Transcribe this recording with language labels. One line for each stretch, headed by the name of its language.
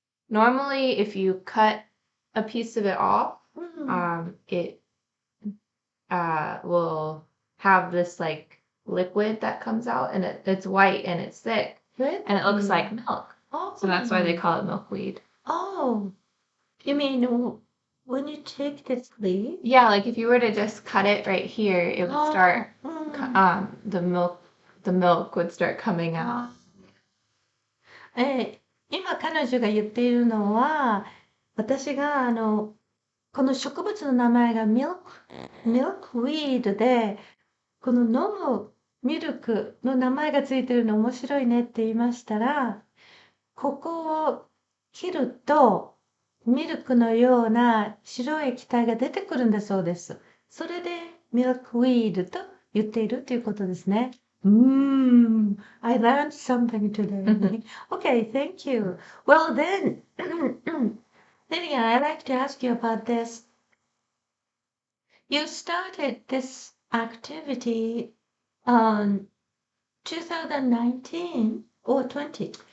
English: Normally, if you cut a piece of it off, it will have this like liquid that comes out, and it's white and it's thick, and it looks like milk. Oh, So that's why they call it milkweed. oh, you mean when you take this leaf? Yeah, like if you were to just cut it right here, it would start. The milk would start coming out.
Japanese: 今彼女が言っているのは、私がこの植物の名前がmilkweed で、この飲むミルクの名前がついてるの面白いねって言いましたら、ここを切るとミルクのような白い液体が出てくるんだそうです。それでミルクウィードと言っているということですね。
English: I learned something today. Okay, thank you. Well then, Lillian, I'd like to ask you about this. You started this activity on 2019 or 20?